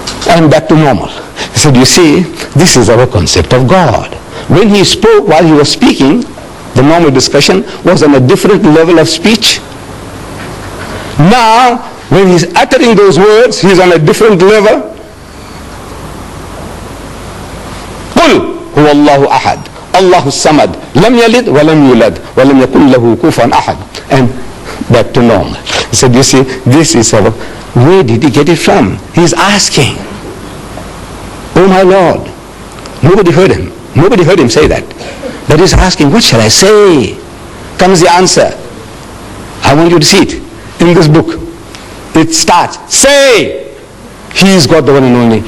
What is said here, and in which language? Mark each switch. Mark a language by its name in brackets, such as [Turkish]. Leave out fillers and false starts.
[English] And back to normal. He said, you see, this is our concept of God. When he spoke, while he was speaking, the normal discussion was on a different level of speech. Now, when he's uttering those words, he's on a different level. [Arabic] قل هو الله أحد الله الصمد لم يلد ولم يولد ولم يكن له كفوا أحد. [English] And back to normal. He said, you see, this is our... Where did he get it from? He's asking, oh my Lord. Nobody heard him. Nobody heard him say that. But he's asking, what shall I say? Comes the answer. I want you to see it in this book. It starts, say, he is God the one and only.